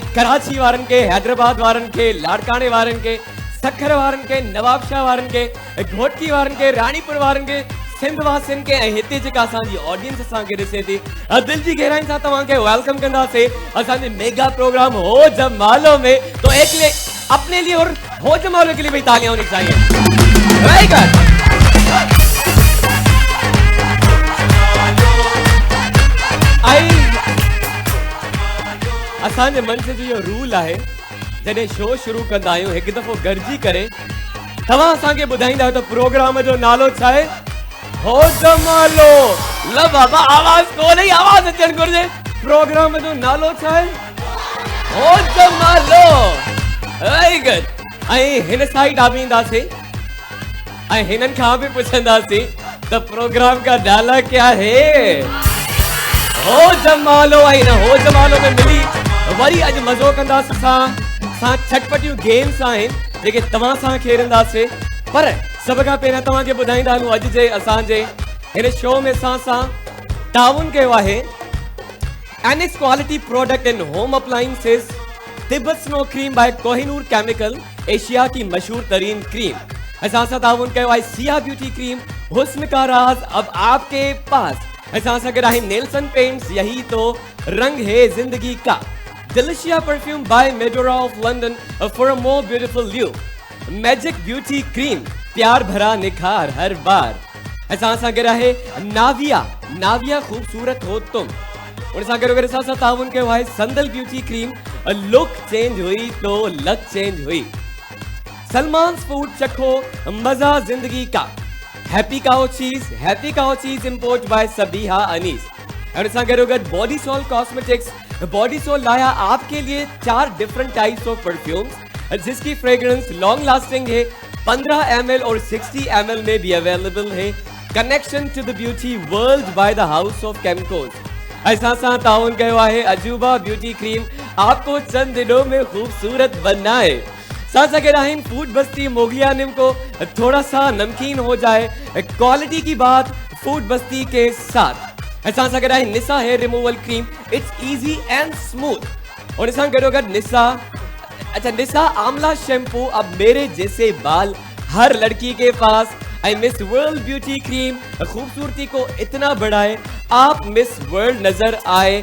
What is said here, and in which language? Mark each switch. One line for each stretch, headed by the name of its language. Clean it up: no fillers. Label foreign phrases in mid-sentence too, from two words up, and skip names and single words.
Sindhi: कराची वारनि खे, हैदराबाद वारनि खे, लाड़काने वारनि खे, सखर वारनि खे, नवाबशाह वारनि खे, घोटकी वारनि खे, रानीपुर वारनि खे, सिंध वासियुनि खे ऐं हिते जेका असांजी ऑडियंस असांखे ॾिसे थी, दिल जी गहराई सां तव्हांखे वेलकम कंदासीं असांजे
English: mega program
Sindhi: हो जमालो में।
Urdu: تو ایک لیے اپنے لیے اور ہو جمالو کے لیے بھی تالیاں ہونی چاہیے.
English: very good.
Sindhi: असांजे मंच जो इहो रूल आहे, जॾहिं शो शुरू कंदा आहियूं हिकु दफ़ो गॾिजी करे तव्हां असांखे ॿुधाईंदा आहियो त प्रोग्राम जो नालो छा आहे। हो जमालो। ल बाबा आवाज़ कोन्हे, आवाज़ अचणु घुरिजे। प्रोग्राम जो नालो छा आहे? हो जमालो।
English: very good.
Sindhi: ऐं हिन साइड आ बि ईंदासीं ऐं हिननि खां बि पुछंदासीं त
Urdu: پروگرام کا نالا کیا ہے.
Sindhi: हो जमालो ऐं न हो जमालो में मिली वरी अॼु मज़ो कंदासीं सां छटपटियूं गेम्स आहिनि जेके तव्हां सां खेॾंदासीं। पर सभ खां पहिरियां तव्हांखे ॿुधाईंदा आहियूं अॼु जे असांजे हिन शो में सां ताउन कयो आहे एनिक्स
English: quality product in home appliances,
Sindhi: तिब्बत स्नो क्रीम बाय कोहिनूर केमिकल,
Urdu: ایشیا کی مشہور ترین کریم.
Sindhi: असां सां ताउन कयो आहे सिया ब्यूटी क्रीम,
Urdu: حسن کا راز اب آپ کے پاس.
Sindhi: असां सां गॾु आहे नेल्सन पेंट्स,
Urdu: یہی تو رنگ ہے زندگی کا.
English: Delicia perfume by Medora of London for a more beautiful look.
Urdu: मैजिक ब्यूटी क्रीम, پیار بھرا نکھار ہر بار.
Sindhi: असां सां गॾु आहे नाविया, नाविया
Urdu: خوبصورت ہو تم.
Sindhi: उन सां गॾु असां सां ताउन कयो आहे संदल ब्यूटी क्रीम,
Urdu: لک چینج ہوئی تو لک چینج ہوئی. सलमान्स फूड چکھو مزا زندگی کا.
English: Happy Cow cheese import by Sabiha Anees.
Urdu: और
Sindhi: सां गॾो गॾु
Urdu: बॉडी सोल कॉस्मेटिक्स, باڈی سول لایا آپ کے لیے 4
English: different types of perfumes
Urdu: جس کی فریگرینس
English: long lasting
Urdu: ہے، 15 ml اور 60 ml میں بھی اویلیبل ہے.
English: Connection to the beauty world by the House of Chemicals.
Sindhi: ऐसा सा ताउन कयो आहे अजूबा ब्यूटी क्रीम,
Urdu: آپ کو چند دنوں میں خوبصورت بنائے. साथ आहिन फूड बस्ती मोगलिया نم کو تھوڑا سا نمکین ہو جائے، کوالٹی کی بات فوڈ بستی کے ساتھ.
Sindhi: असां सां गॾु आहे निसा हेयर रिमूवल क्रीम,
English: it's easy and smooth.
Urdu: और
Sindhi: सां गॾो गॾु
Urdu: निसा आमला शैम्पू, اب میرے جیسے بال ہر لڑکی کے پاس. आई मिस वर्ल्ड ब्यूटी क्रीम, خوبصورتی کو اتنا بڑھائے آپ مس ورلڈ نظر آئے.